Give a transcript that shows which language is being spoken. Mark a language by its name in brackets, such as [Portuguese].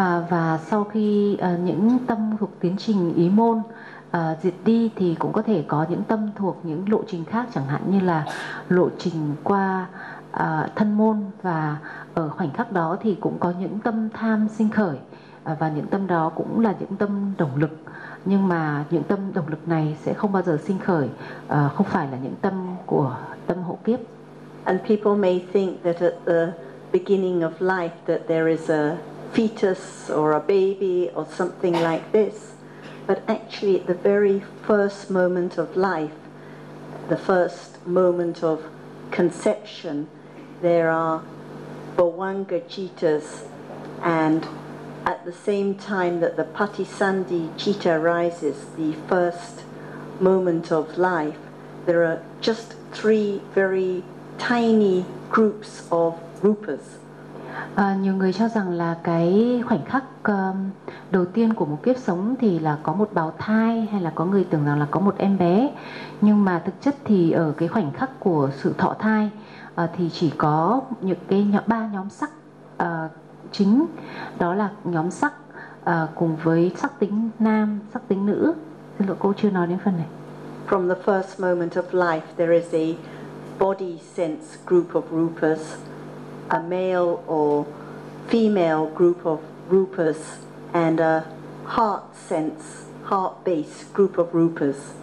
[Vietnamese] Và sau khi những tâm thuộc tiến trình ý môn diệt đi thì cũng có thể có những tâm thuộc những lộ trình khác, chẳng hạn như là lộ trình qua thân môn, và ở khoảnh khắc đó thì cũng có những tâm tham sinh khởi, và những tâm đó cũng là những tâm động lực, nhưng mà những tâm động lực này sẽ không bao giờ sinh khởi, không phải là những tâm của tâm hộ kiếp. [English] And people may think that at the beginning of life that there is a fetus or a baby or something like this, but actually at the very first moment of life, the first moment of conception, there are bhavanga cittas, and at the same time that the Patisandhi citta rises, the first moment of life, there are just three very tiny groups of rupas. [Vietnamese] Nhiều người cho rằng là cái khoảnh khắc đầu tiên của một kiếp sống thì là có một bào thai, hay là có người tưởng rằng là có một em bé, nhưng mà thực chất thì ở cái khoảnh khắc của sự thọ thai thì chỉ có những cái ba nhóm sắc chính, đó là nhóm sắc cùng với sắc tính nam, sắc tính nữ. Xin lỗi, cô chưa nói đến phần này. [English] From the first moment of life there is a body sense group of rupas, a male or female group of rupas and a heart sense, heart-based group of rupas.